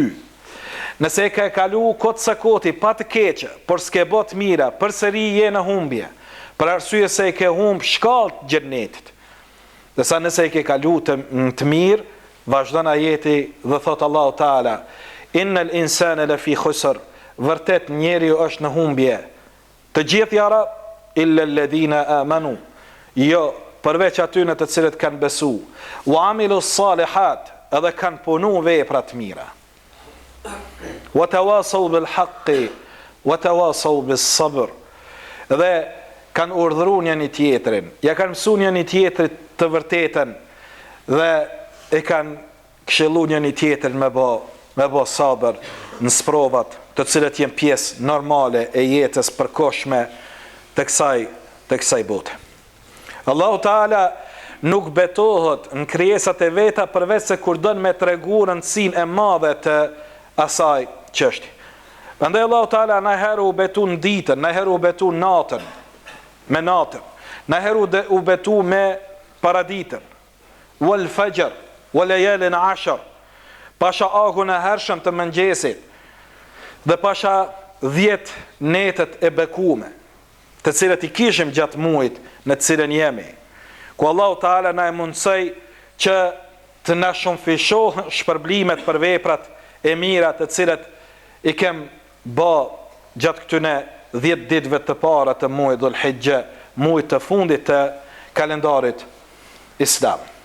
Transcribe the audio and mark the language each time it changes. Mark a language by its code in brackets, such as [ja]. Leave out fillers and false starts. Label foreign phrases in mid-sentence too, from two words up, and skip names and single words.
[sq] Nëse e ke kaluar kot sa koti pa të keqe, por s'ke bë të mira, përsëri je në humbje, për arsye se e ke humb shkallët xhenetit. Dhe sa nëse e ke kaluar të mirë, vazhdon ajeti dhe thot Allahu Taala, [ar] إن الإنسان لفي خسر, [sq] vërtet njeriu është në humbje. Të gjithë jara [ar] إلا الذين آمنوا, [sq] jo përveç atyre të cilët kanë besu, [ar] وعملوا الصالحات, [sq] edhe kanë punu vepra të mira, [ar] وتواصوا بالحق وتواصوا بالصبر, [sq] dhe kanë urdhëruar njëri tjetrin, ja kanë mësuar njëri tjetrit të vërtetën dhe e kanë këshilluar njëri tjetrin me bë sabër në sprovat të cilët janë pjesë normale e jetës përkohshme të kësaj bote. Allahu Teala nuk betohet në krijesat e veta përveç se kur don me tregu rëndësinë e madhe të asaj çështje. Prandaj Allahu Teala na herë u betu në ditën, na herë u betu natën, me natën, na herë u betu me paraditën, [ar] والفجر وليال عشر, [sq] pasha ahun e hershëm të mëngjesit, dhe pasha 10 netët e bekume, të cilët i kishim gjatë muajit në të cilën jemi, ku Allahu Teala na e mundsoi që të na shumëfishohen shpërblimet për veprat e mira të cilët i kem bë gjatë këtyne 10 ditëve të para të muajit Dhul Hijja, muajit të fundit të kalendarit islam.